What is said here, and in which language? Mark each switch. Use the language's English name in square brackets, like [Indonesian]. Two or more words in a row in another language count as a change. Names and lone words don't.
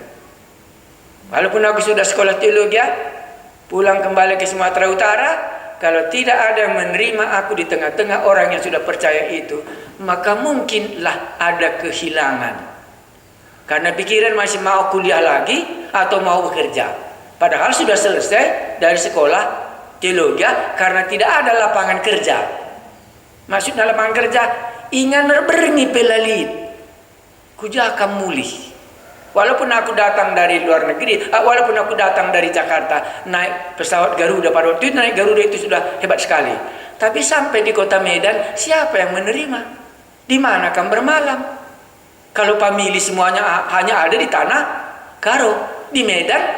[Indonesian] Walaupun aku sudah sekolah teologi, pulang kembali ke Sumatera Utara, kalau tidak ada yang menerima aku di tengah-tengah orang yang sudah percaya itu, maka mungkinlah ada kehilangan. Karena pikiran masih mau kuliah lagi atau mau bekerja. Padahal sudah selesai dari sekolah teologi karena tidak ada lapangan kerja. Maksudnya lapangan kerja, [Batak Karo] ingan berengi pelalit. Kuja akan mulih. [Indonesian] Walaupun aku datang dari luar negeri, walaupun aku datang dari Jakarta, naik pesawat Garuda pada waktu itu naik Garuda itu sudah hebat sekali. Tapi sampai di kota Medan, siapa yang menerima? Di mana akan bermalam? Kalau pamili semuanya hanya ada di tanah Karo, di Medan.